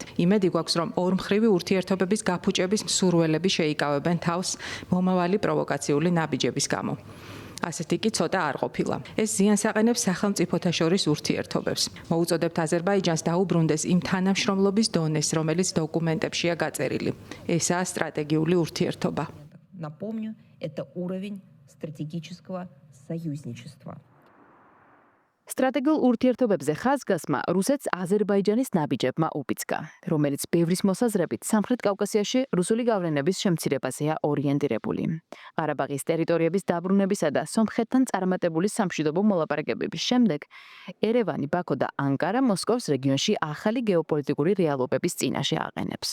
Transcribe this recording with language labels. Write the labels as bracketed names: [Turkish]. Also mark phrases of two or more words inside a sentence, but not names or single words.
[Georgian] იმედი გვაქვს, რომ ორმხრივი ურთიერთობების გაფუჭების მსურველები შეიკავებენ თავს მომავალი პროვოკაციული ნაბიჯების გამო. ასეთი კი ცოტა არ ყოფილა. ეს ზიანს აყენებს სახელმწიფოთა შორის ურთიერთობებს. მოუწოდებთ აზერბაიჯანს დაუბრუნდეს იმ თანამშრომლობის დონეს, რომელიც დოკუმენტებშია გაწერილი. ესაა სტრატეგიული ურთიერთობა. [Russian] Напомню, это уровень стратегического союзничества. [Georgian] სტრატეგიულ ურთიერთობებზე ხაზგასმა რუსეთს აზერბაიჯანის ნაბიჯებმა უბიძგა, რომელიც ბევრის მოსაზრებით სამხრეთ კავკასიაში რუსული გავლენების შემცირებაზეა ორიენტირებული. ყარაბაღის ტერიტორიების დაბრუნებისა და სომხეთთან წარმატებული სამშვიდობო მოლაპარაკებების შემდეგ ერევანი, ბაქო და ანკარა მოსკოვს რეგიონში ახალი გეოპოლიტიკური რეალობების წინაშე აყენებს.